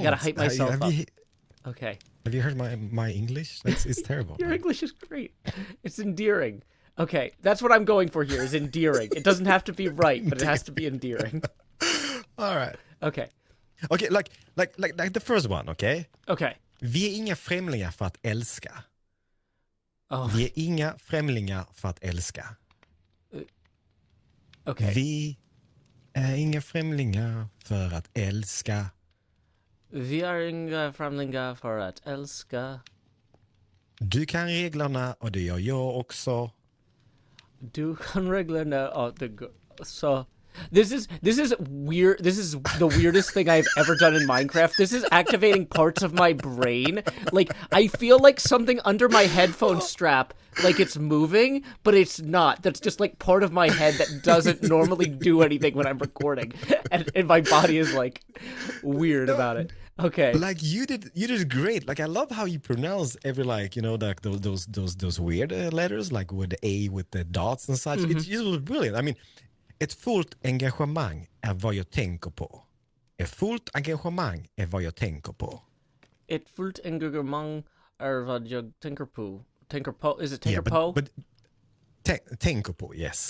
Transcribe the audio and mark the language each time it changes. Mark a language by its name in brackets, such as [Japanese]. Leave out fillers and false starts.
[English] I gotta hype myself up. Okay. Have you heard my English? It's terrible. Your English is great. It's endearing. Okay, that's what I'm going for here, is endearing. It doesn't have to be right, but it has to be endearing. All right. Okay. Okay, like the first one, okay? Okay. [Swedish] Vi är inga främlingar för att älska. [English] Oh. [Swedish] Vi är inga främlingar för att älska. [English] Okay. [Swedish] Vi är inga främlingar för att älska. Vi är inga främlingar för att älska. Du kan reglerna och det gör jag också. Du kan reglerna och det så. [English] This is weird. This is the weirdest thing I've ever done in Minecraft. This is activating parts of my brain. Like, I feel like something under my headphone strap, like it's moving, but it's not. That's just like part of my head that doesn't normally do anything when I'm recording. And my body is like weird about it. Okay. Like you did great. Like, I love how you pronounce every, like, you know, like those weird letters, like with the A with the dots and such. It just was brilliant. I mean, [Swedish] ett fullt engagemang är vad jag tänker på. Ett fullt engagemang är vad jag tänker på. Ett fullt engagemang är vad jag tänker på. Tänker på? [English] Is it [Swedish] tänker [English] yeah, But [Swedish] tänker på, [English] yes.